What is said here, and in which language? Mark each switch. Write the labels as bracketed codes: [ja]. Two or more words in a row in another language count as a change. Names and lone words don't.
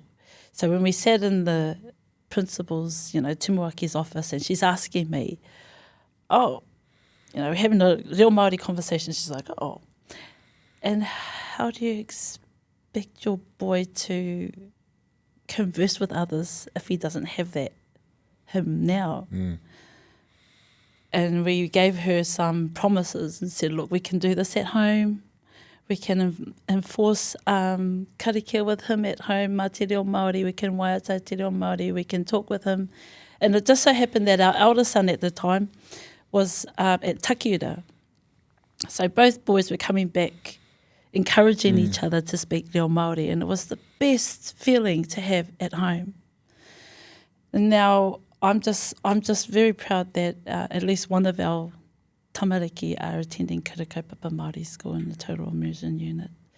[en] So when we sat in the principal's, Tumuaki's office, and she's asking me, having a [mi] reo Māori [en] conversation, she's like, and how do you expect your boy to converse with others if he doesn't have him now? And we gave her some promises and said, look, we can do this at home. We can enforce karakia with him at home, [mi] mā te reo Māori, [en] we can [mi] waiata te reo Māori, [en] we can talk with him. And it just so happened that our eldest son at the time was at Kai-Ora. So both boys were coming back, encouraging each other to speak [mi] reo Māori, [en] and it was the best feeling to have at home. And now I'm just very proud that at least one of our tamariki are attending Kura Kaupapa Māori school in the total immersion unit.